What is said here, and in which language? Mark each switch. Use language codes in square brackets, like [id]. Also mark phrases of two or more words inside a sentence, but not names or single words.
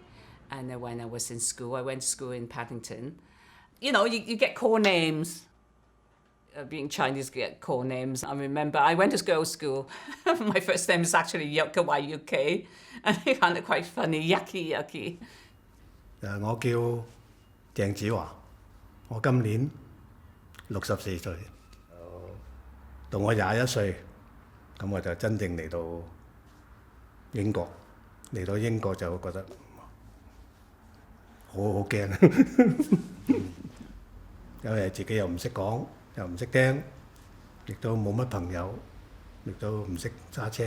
[en] And when I was in school, I went to school in Paddington. You know, you get core names. Being Chinese, get core names. I remember I went to girls' school. My first name is actually Yuka Y-U-K. And I found it quite funny, Yucky Yucky. [yue] 我叫鄭子華，我今年64歲。到我21歲，咁我就真正嚟到英國。嚟到英國就覺得好驚，因為自己又唔識講，又唔識聽，亦都冇乜朋友，亦都唔識揸車。